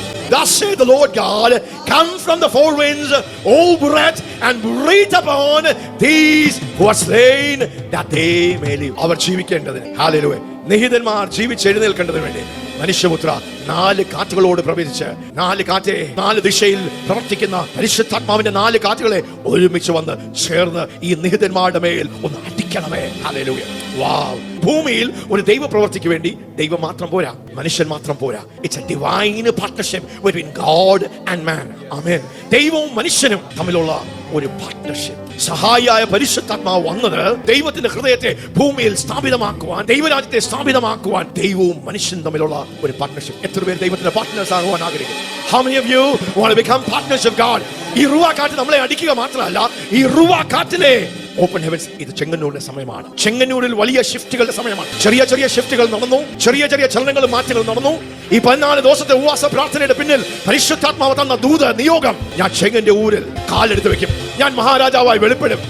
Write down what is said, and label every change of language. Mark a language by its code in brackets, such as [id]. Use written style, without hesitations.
[en] Thus saith the Lord God, come from the four winds, O breath, and breathe upon these who are slain, that they may live. [ml] Our ജീവിക്കേണ്ടതിന്, hallelujah, നിഹിതന്മാർ ജീവിച്ചെഴുന്നേൽക്കേണ്ടതിന് വേണ്ടി മനുഷ്യപുത്ര 4 കാറ്റുകളോട് പ്രവചിച്ച്, 4 കാറ്റ് 4 ദിശയിൽ പ്രവർത്തിക്കുന്ന പരിശുദ്ധാത്മാവിന്റെ 4 കാറ്റുകളെ ഒരുമിച്ച് വന്ന് ചേർന്ന് ഈ നിഹിതന്മാരുടെ മേൽ ഒന്ന് അടിക്കണമേ. ഹല്ലേലൂയ. വാവ്. ഭൂമിയിൽ ഒരു ദൈവ പ്രവൃത്തിക്ക് വേണ്ടി ദൈവം മാത്രം പോരാ, മനുഷ്യൻ മാത്രം പോരാ. [en] It's a divine partnership between God and man. ആമേൻ. [ml] ദൈവവും മനുഷ്യനും തമ്മിലുള്ള ഒരു പാർട്ണർഷിപ്പ്. സഹായിയായ പരിശുദ്ധാത്മാവ് വന്നത് ദൈവത്തിന്റെ ഹൃദയത്തെ ഭൂമിയിൽ സ്ഥാപിതമാക്കുവാൻ, ദൈവരാജ്യത്തെ സ്ഥാപിതമാക്കുവാൻ ദൈവവും മനുഷ്യനും തമ്മിലുള്ള ഒരു പാർട്ണർഷിപ്പ്. എത്ര പേർ ദൈവത്തിന്റെ പാർട്ട്നേഴ്സ് ആകുവാൻ ആഗ്രഹിക്കുന്നു? [en] How many of you want to become partners of God? [ml] ഈ റുവാ കാറ്റ് നമ്മളെ അടിക്കുക മാത്രമല്ല, ഈ റുവാ കാറ്റിലെ ഓപ്പൺ ഹെവൻസ്. ഇത് ചെങ്ങന്നൂരിന്റെ സമയമാണ്. ചെങ്ങന്നൂരിൽ വലിയ ഷിഫ്റ്റുകളുടെ സമയമാണ്. ചെറിയ ചെറിയ ഷിഫ്റ്റുകൾ നടന്നു, ചെറിയ ചെറിയ ചലനങ്ങളും മാറ്റങ്ങളും നടന്നു. ഈ 14 ദിവസത്തെ ഉപവാസ പ്രാർത്ഥനയുടെ പിന്നിൽ പരിശുദ്ധാത്മാവ് തന്ന ദൂത് നിയോഗം, ഞാൻ ചെങ്ങന്റെ ഊരിൽ കാലെടുത്ത് വെക്കും, ഞാൻ മഹാരാജാവായി വെളിപ്പെടും.